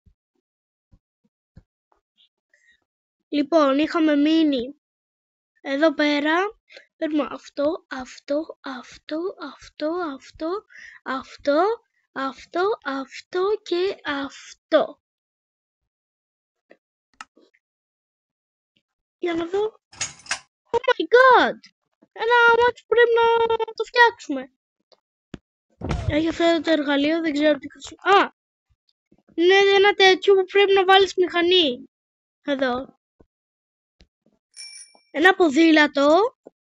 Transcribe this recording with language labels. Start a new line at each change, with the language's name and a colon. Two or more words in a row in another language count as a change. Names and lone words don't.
Greek: Λοιπόν, είχαμε μείνει εδώ πέρα. Παίρνουμε αυτό, αυτό, αυτό, αυτό, αυτό, αυτό, αυτό, αυτό και αυτό. Για να δω.
English: Oh my god!
Greek: Ένα μάτι που πρέπει να το φτιάξουμε. Έχει αυτό το εργαλείο, δεν ξέρω τι χρησιμοποιώ. Είναι ένα τέτοιο που πρέπει να βάλεις μηχανή. Εδώ. Ένα ποδήλατο.